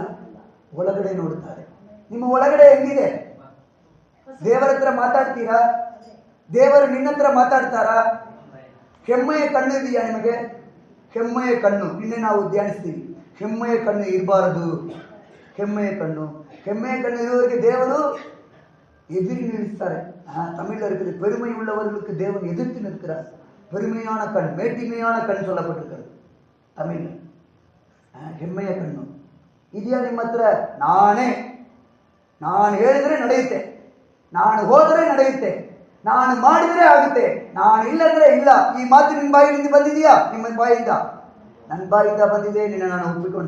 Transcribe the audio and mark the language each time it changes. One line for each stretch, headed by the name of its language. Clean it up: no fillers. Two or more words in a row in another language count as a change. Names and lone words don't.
Kannada: ಒಳಗಡೆ ನೋಡ್ತಾರೆ. ನಿಮ್ಮ ಒಳಗಡೆ ಹೆಂಗಿದೆ? ದೇವರ ಹತ್ರ ಮಾತಾಡ್ತೀರಾ? ದೇವರು ನಿನ್ನ ಹತ್ರ ಮಾತಾಡ್ತಾರಾ? ಹೆಮ್ಮೆಯ ಕಣ್ಣು ಇದೆಯಾ ನಿಮಗೆ? ಹೆಮ್ಮೆಯ ಕಣ್ಣು ನಿನ್ನೆ ನಾವು ಧ್ಯಾನಿಸ್ತೀವಿ. ಹೆಮ್ಮೆಯ ಕಣ್ಣು ಇರಬಾರದು. ಹೆಮ್ಮೆಯ ಕಣ್ಣು ಇರುವವರಿಗೆ ದೇವರು
Tamil: எதிரி நிறுத்தாரு. தமிழில் இருக்குது, பெருமை உள்ளவர்களுக்கு தேவன் எதிர்த்து நிற்கிறார். பெருமையான கண், மேட்டிமையான கண் சொல்லப்பட்டிருக்கிறது தமிழில்.
Kannada: ಹೆಮ್ಮೆಯ ಕಣ್ಣು ಇದೆಯಾ ನಿಮ್ಮ ಹತ್ರ? ನಾನು ಹೇಳಿದ್ರೆ ನಡೆಯುತ್ತೆ, ನಾನು ಹೋದರೆ ನಡೆಯುತ್ತೆ, ನಾನು ಮಾಡಿದರೆ ಆಗುತ್ತೆ, ನಾನು ಇಲ್ಲಂದ್ರೆ ಇಲ್ಲ. ಈ ಮಾತು ನಿಮ್ಮ ಬಾಯಿಯಿಂದ ಬಂದಿದೆಯಾ? ನಿಮ್ಮ ಬಾಯಿಂದ? ನನ್ನ ಬಾಯಿಂದ ಬಂದಿದೆ, ನಿನ್ನ ನಾನು ಒಪ್ಪಿಕೊಂಡೆ.